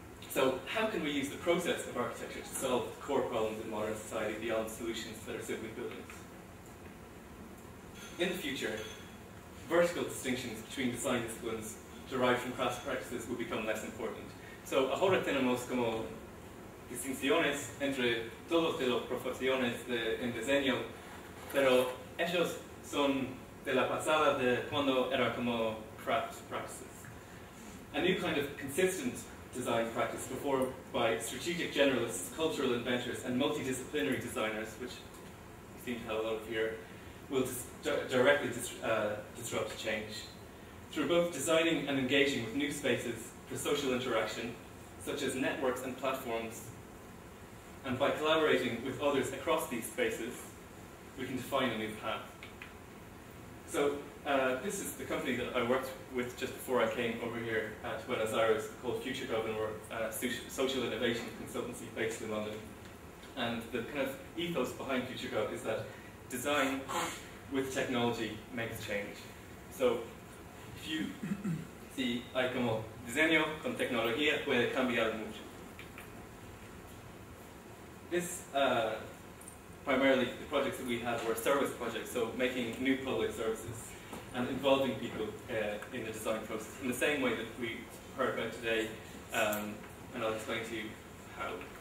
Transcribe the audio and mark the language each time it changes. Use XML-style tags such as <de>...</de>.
<en>So how can we use the process of architecture to solve core problems in modern society beyond solutions that are simply buildings? In the future, vertical distinctions between design disciplines derived from craft practices will become less important.</en> <es>So ahora tenemos como distinciones entre todos de las profesiones en diseño, pero ellos son de la pasada de cuando era como</es> <en>craft practices. a new kind of consistent design practice performed by strategic generalists, cultural inventors, and multidisciplinary designers, which we seem to have a lot of here, will directly disrupt change. Through both designing and engaging with new spaces for social interaction, such as networks and platforms, and by collaborating with others across these spaces, we can define a new path. So this is the company that I worked with just before I came over here to Buenos Aires, called FutureGov, and we're a social innovation consultancy based in London. And the kind of ethos behind FutureGov is that design with technology makes change. So if you see,</en> <es>hay como diseño con tecnología puede cambiar mucho.</es> <en>This, primarily the projects that we had were service projects, so making new public services and involving people in the design process in the same way that we heard about today, and I'll explain to you how.</en>